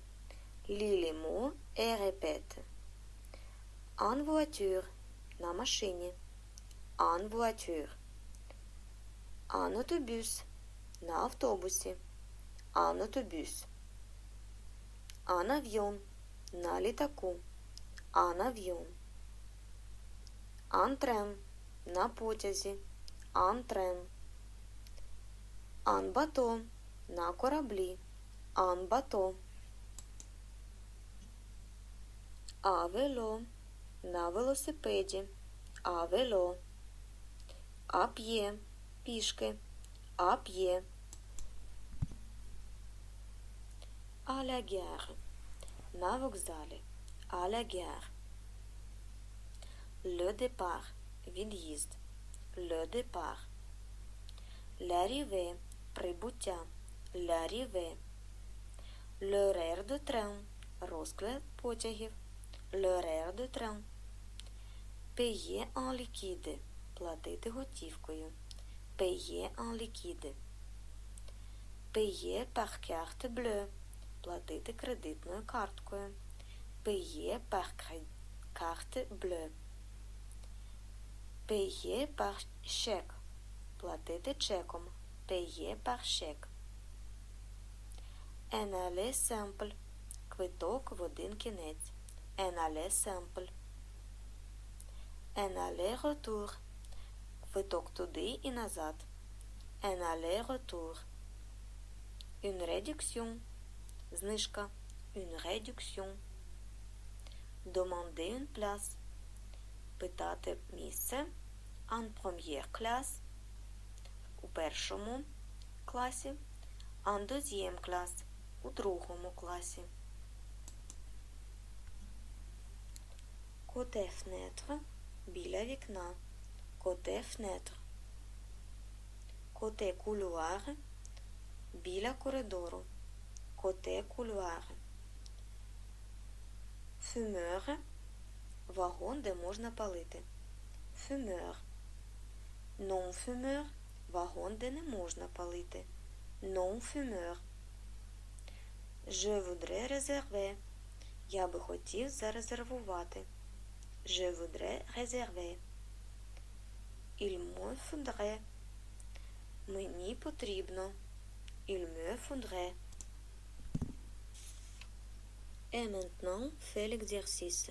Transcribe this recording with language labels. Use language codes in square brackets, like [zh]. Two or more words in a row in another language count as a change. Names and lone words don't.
[fr] Lis les mots et répète. En voiture, [ru] на машине. [fr] En voiture. En autobus, [ru] на автобусе. [fr] En autobus. En avion, [uk] на літаку. [fr] En avion. En train, [uk] на потязі. [fr] En train. En bateau, [uk] на кораблі. [fr] En bateau. À vélo, [uk] на велосипеді. [fr] À vélo. À pied, пішки. À pied. À la gare, [uk] на вокзалі. [fr] À la gare. Le départ, [uk] від'їзд. [fr] Le départ. L'arrivée, прибуття. L'arrivée. L'horaire de train, [uk] розклад потягів. [fr] L'horaire de train. Payer en liquide, [uk] платити готівкою. [fr] Payer en liquide. Payer par carte bleue, [uk] платити кредитною карткою. [fr] Payer par carte bleue. Payer par chèque, [uk] платити чеком. [fr] Payer par chèque. Un aller simple, [uk] квиток в один кінець. [fr] Un aller simple. Un aller-retour, [uk] квиток туди і назад. [fr] Un aller-retour. Une réduction, знижка. Une réduction. Demander une place, [uk] питати місце. [fr] En première classe, [uk] у першому класі. [fr] En deuxième classe, [uk] у другому класі. [fr] Côté fenêtre, [uk] біля вікна. [fr] Côté fenêtre. Côté couloir, [uk] біля коридору. [fr] Côté couloir. Fumeur, [uk] вагон, де можна палити. [fr] Fumeur. Non-fumeur, [uk] вагон, де не можна палити. [fr] Non-fumeur. Je voudrais réserver, [uk] я би хотів зарезервувати. [fr] Je voudrais réserver. Il me faudrait, [uk] мені потрібно. [fr] Il me faudrait. Et maintenant, fais l'exercice.